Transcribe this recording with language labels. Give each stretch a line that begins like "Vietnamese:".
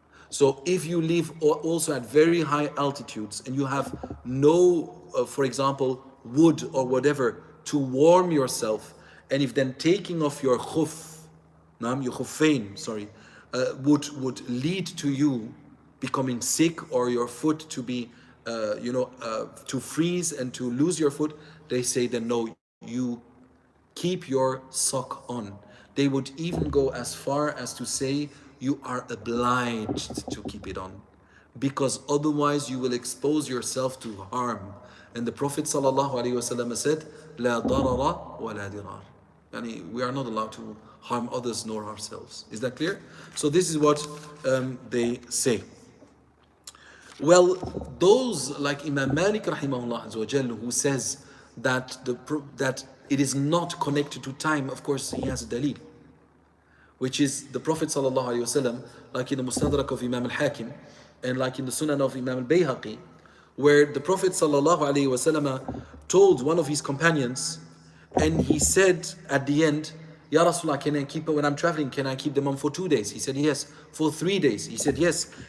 English: So if you live also at very high altitudes and you have no, for example, wood or whatever to warm yourself, and if then taking off your your Khuffain, sorry, would lead to you becoming sick or your foot to be, to freeze and to lose your foot, they say then no, you keep your sock on. They would even go as far as to say you are obliged to keep it on, because otherwise you will expose yourself to harm. And the Prophet ﷺ said,
Arabic: لا ضرر ولا ضرار.
English: Yani we are not allowed to harm others nor ourselves. Is that clear? So this is what they say. Well, those like Imam Malik rahimahullah azza wa jalla, who says that that it is not connected to time, of course he has a dalil, which is the Prophet sallallahu alaihi wasallam, like in the Mustadrak of Imam al-Hakim and like in the Sunan of Imam al-Bayhaqi, where the Prophet sallallahu alaihi wasallam told one of his companions, and he said at the end, Ya Rasulullah, can I keep, when I'm traveling, can I keep them on for 2 days? He said yes. For 3 days? He said yes.